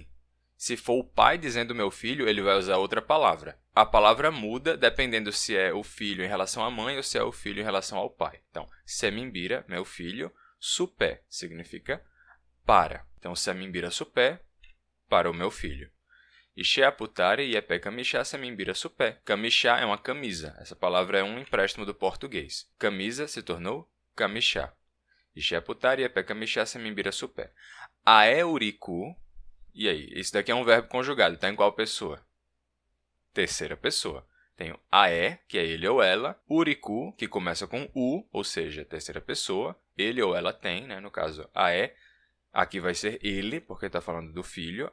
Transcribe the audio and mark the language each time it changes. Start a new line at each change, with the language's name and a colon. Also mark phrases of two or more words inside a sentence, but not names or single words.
Portuguese: Se for o pai dizendo meu filho, ele vai usar outra palavra. A palavra muda dependendo se é o filho em relação à mãe ou se é o filho em relação ao pai. Então, semimbira, meu filho. Supé significa para. Então,
Nheengatu: semimbira supé,
Portuguese: para o meu filho.
Nheengatu: Ixé aputare e epé camixá semimbira supé.
Portuguese: Camixá é uma camisa. Essa palavra é um empréstimo do português. Camisa se tornou camixá.
Nheengatu: Ixé aputare e epé camixá semimbira supé. Aé uricu.
Portuguese: E aí? Isso daqui é um verbo conjugado. Está em qual pessoa? Terceira pessoa. Tenho aé, que é ele ou ela. Uricu, que começa com u, ou seja, terceira pessoa. Ele ou ela tem, né? No caso, aé. Aqui vai ser ele, porque está falando do filho.